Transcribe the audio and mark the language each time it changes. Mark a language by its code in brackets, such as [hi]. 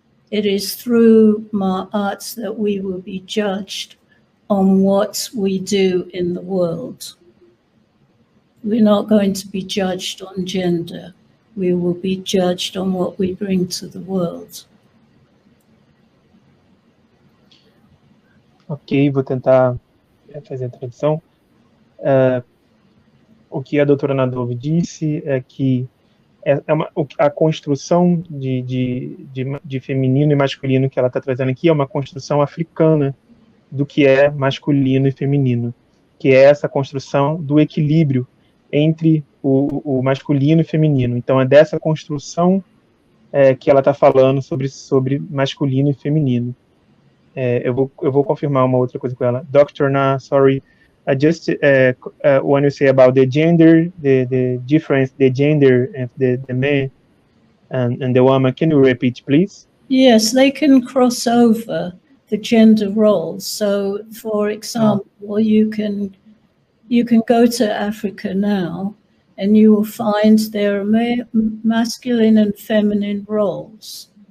[en] It is through my arts that we will be judged on what we do in the world. We're not going to be judged on gender. We will be judged on what we bring to the world. [pt] Ok, vou tentar fazer a tradução. O que a doutora Nadov disse é que a construção de feminino e masculino que ela está trazendo aqui é uma construção africana do que é masculino e feminino, que é essa construção do equilíbrio entre o masculino e feminino. Então, é dessa construção que ela está falando sobre masculino e feminino. Eu vou confirmar uma outra coisa com ela. [en] Dr. Na, sorry, I just want to say about the gender, the difference, the gender of the man and the woman. Can you repeat, please? Yes, they can cross over the gender roles. So, for example, you can go to Africa now, and you will find there are masculine and feminine roles.